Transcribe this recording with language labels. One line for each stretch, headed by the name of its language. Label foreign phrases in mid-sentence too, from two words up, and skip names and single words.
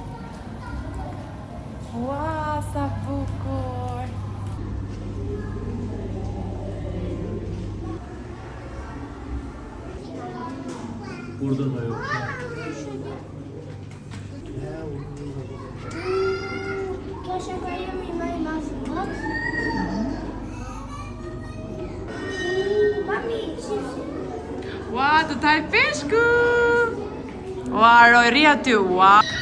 Albanian: Ua, sa bukur.
Turkish: Burada da yok.
Albanian: Kjo është akvariumi më i madh në botë. Mami, shifë. Ua, të taj peshku! Ua, Roy, ri aty, ua!